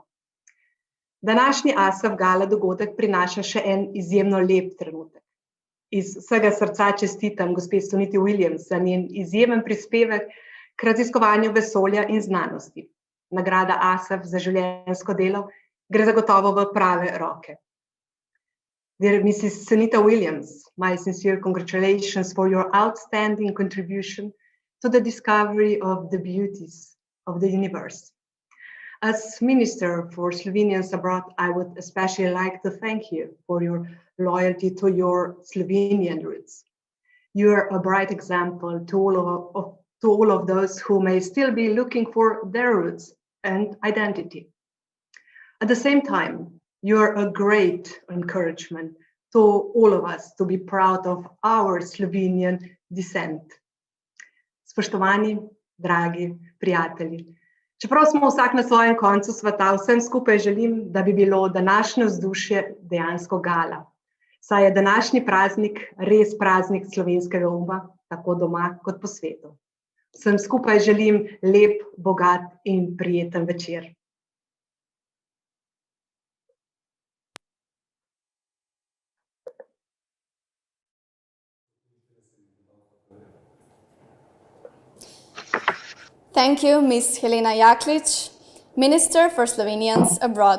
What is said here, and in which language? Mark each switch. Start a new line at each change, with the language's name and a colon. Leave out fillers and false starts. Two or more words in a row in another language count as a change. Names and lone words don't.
Slovenian: Današnji ASEF Gala dogodek prinaša še en izjemno lep trenutek. Iz vsega srca čestitam gospe Suniti Williams za njen izjemen prispevek k raziskovanju vesolja in znanosti. Nagrada ASEF za življenjsko delo gre zagotovo v prave roke.
English: Dear Mrs. Sunita Williams, my sincere congratulations for your outstanding contribution to the discovery of the beauties of the universe. As Minister for Slovenians abroad, I would especially like to thank you for your loyalty to your Slovenian roots. You are a bright example to all of those who may still be looking for their roots and identity. At the same time, you are a great encouragement to all of us to be proud of our Slovenian descent.
Slovenian: Spoštovani, dragi prijatelji, čeprav smo vsak na svojem koncu sveta, vsem skupaj želim, da bi bilo današnje vzdušje dejansko gala. Saj je današnji praznik res praznik slovenskega uma, tako doma kot po svetu. Vsem skupaj želim lep, bogat in prijeten večer.
English: Thank you, Ms. Helena Jaklitsch, Minister for Slovenians abroad.